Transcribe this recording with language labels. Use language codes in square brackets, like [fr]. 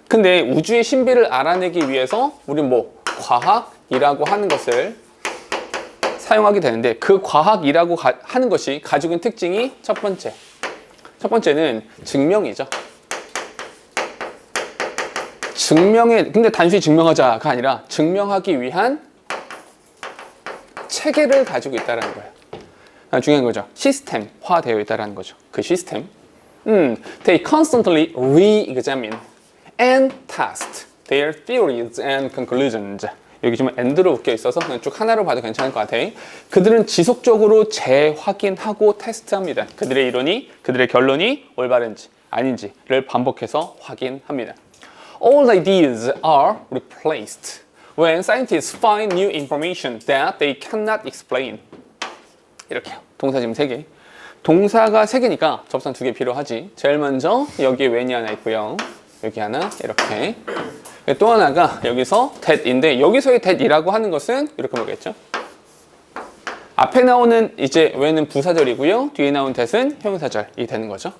[ko] 근데 우주의 신비를 알아내기 위해서 우리는 뭐 과학이라고 하는 것을 사용하게 되는데 그 과학이라고 하는 것이 가지고 있는 특징이 첫 번째는 증명이죠. 근데 단순히 증명하자가 아니라 증명하기 위한 체계를 가지고 있다는 거예요. 중요한 거죠. 시스템화 되어 있다는 거죠. 그 시스템. [en] They constantly re-examine and test their theories and conclusions. [ko] 여기 지금 and로 묶여 있어서 그냥 쭉 하나로 봐도 괜찮을 것 같아. 그들은 지속적으로 재확인하고 테스트합니다. 그들의 이론이, 그들의 결론이 올바른지 아닌지를 반복해서 확인합니다. [en] All ideas are replaced when scientists find new information that they cannot explain. [ko] 이렇게요. 동사 지금 3개. 동사가 3개니까 접선 2개 필요하지. 제일 먼저 여기에 when이 하나 있고요. 여기 하나 이렇게. 또 하나가 여기서 that인데 여기서의 that이라고 하는 것은 이렇게 보겠죠. 앞에 나오는 이제 when은 부사절이고요. 뒤에 나온 that은 형용사절이 되는 거죠.